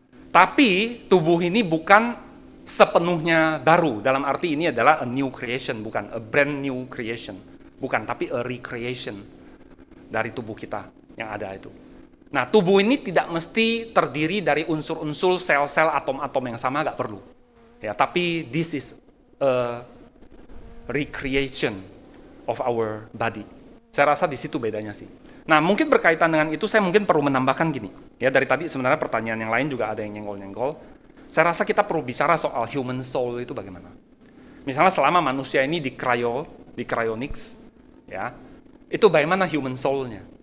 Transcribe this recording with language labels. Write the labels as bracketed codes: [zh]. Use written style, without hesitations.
[id] Tapi tubuh ini bukan sepenuhnya baru, dalam arti ini adalah [en] a new creation, [id] bukan [en] a brand new creation, [id] bukan, tapi [en] a recreation [id] dari tubuh kita yang ada itu. Nah, tubuh ini tidak mesti terdiri dari unsur-unsur sel-sel atom-atom yang sama, nggak perlu. Ya, tapi [en] this is a recreation of our body. [id] Saya rasa di situ bedanya sih. Nah, mungkin berkaitan dengan itu saya mungkin perlu menambahkan gini. Ya, dari tadi sebenarnya pertanyaan yang lain juga ada yang nyenggol-nyenggol. Saya rasa kita perlu bicara soal human soul itu bagaimana. Misalnya selama manusia ini di cryonics, ya, itu bagaimana human soul-nya?